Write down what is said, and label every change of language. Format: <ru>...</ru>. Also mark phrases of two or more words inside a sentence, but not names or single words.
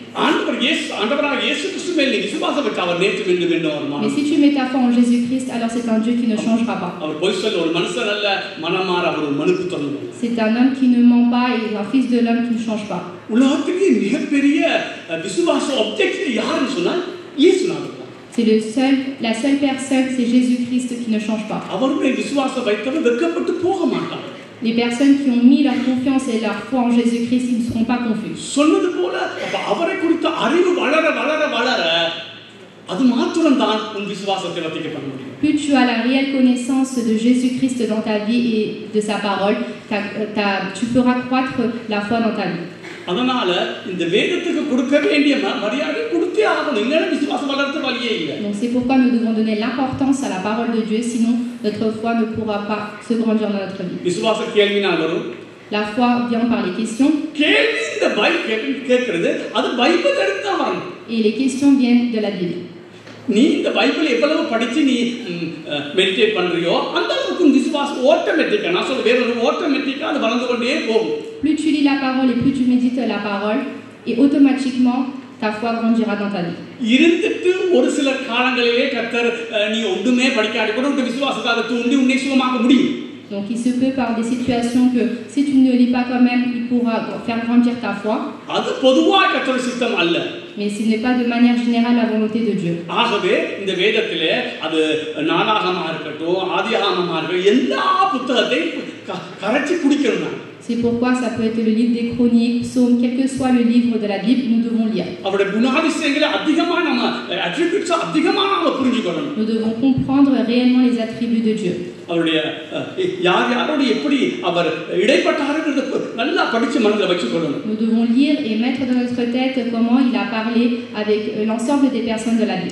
<ta>ஆண்டவராக இயேசு கிறிஸ்து மேல் நீ விசுவாசம் வச்சா அவர் நேற்று என்று வருவார்.</ta> <fr>Mais si tu mets ta foi en Jésus-Christ, alors c'est un Dieu qui ne changera pas.</fr> <ta>அவர் பொய் சொல்ல ஒரு மனுஷன் அல்ல, மனமாற அவர் ஒரு மனுபுத்திரன்.</ta> <fr>C'est un homme qui ne ment pas et un fils de l'homme qui ne change pas.</fr> <ta>உலகத்திலே மிகப்பெரிய விசுவாச ஆப்ஜெக்ட் யாருன்னு சொன்னால் இயேசுநாதர்.</ta> <fr>C'est la seule personne, c'est Jésus-Christ qui ne change pas.</fr> <ta>அவர் மேல் விசுவாசம் வைத்தவர் வெட்கப்பட்டு போக மாட்டார்.</ta> <fr>Les personnes qui ont mis leur confiance et leur foi en Jésus-Christ, ils ne seront pas confus.</fr> <ta>சொன்னது போல அவரை குறித்த அறிவு வளர வளர வளர அது மாத்திரம் தான் உன் விசுவாசத்தை வர்த்திக்க முடியும்.</ta> <fr>Plus tu as la réelle connaissance de Jésus-Christ dans ta vie et de sa parole, tu feras croître la foi dans ta vie.</fr> <ta>அதனால இந்த வேதத்துக்கு கொடுக்க வேண்டிய மரியாதை கொடுத்தே ஆகணும், இல்லைன்னா விசுவாசம் வளர்த்த வழியே இல்லை.</ta> <fr>Donc c'est pourquoi nous devons donner l'importance à la parole de Dieu, sinon notre foi ne pourra pas se grandir dans notre vie.</fr> <ta>விசுவாச கேள்வினால் வரும்.</ta> <fr>La foi vient par les questions.</fr> <ta>கேள்வி இந்த பைபிள் கேட்கிறது அது பைபிள் எடுத்து தான் வரணும்.</ta> <fr>Et les questions viennent de la Bible.</fr> <ta>நீ இந்த பைபிள் எவ்வளவு படிச்சு நீ மெடிடேட் பண்றியோ அந்த அளவுக்கு உன் விசுவாசம் ஆட்டோமேட்டிக்கா, நான் சொல்ல வேற ஒரு ஆட்டோமேட்டிக்கா அது வளர்ந்து கொண்டே போகும்.</ta> <fr>Plus tu lis la parole et plus tu médites la parole, et automatiquement ta foi grandira dans ta vie.</fr> <ta>இருந்துட்டு ஒரு சில காலங்களிலே கர்த்தர் நீ ஒண்ணுமே படிக்காட்டி கூட உன் விசுவாசத்தை அதை தூண்டி உன்னை சுகமாக்க முடியும்.</ta> <fr>Donc il se peut par des situations que si tu ne lis pas quand même, il pourra faire grandir ta foi.</fr> <ta>அது பொதுவாக கர்த்தர் சித்தம் அல்ல.</ta> <fr>Mais ce n'est pas de manière générale la volonté de Dieu.</fr> <ta>ஆகவே இந்த வேதத்திலே அது நாளாகமமா இருக்கட்டும், ஆதியாகமமா இருக்கட்டும், எல்லா புத்தகத்தையும் கரைச்சி குடிக்கணும்.</ta> <fr>C'est pourquoi ça peut être le livre des chroniques, psaumes, quel que soit le livre de la Bible, nous devons lire. Nous devons comprendre réellement les attributs de Dieu. Nous devons lire et mettre dans notre tête comment il a parlé avec l'ensemble des personnes de la Bible.</fr>